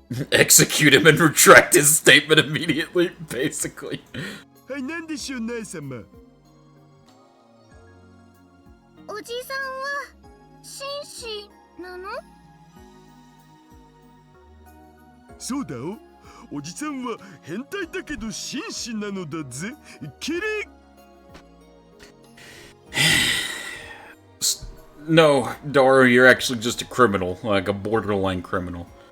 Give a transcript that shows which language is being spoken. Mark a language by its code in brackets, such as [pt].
[en] Execute him and retract his statement immediately, basically. [ja] はい、なんでしょう、ナイ様。おじさんは紳士なの？そうだお。おじさんは変態だけど紳士なのだぜ。キリッ [en] No, Daru, you're actually just a criminal, like a borderline criminal.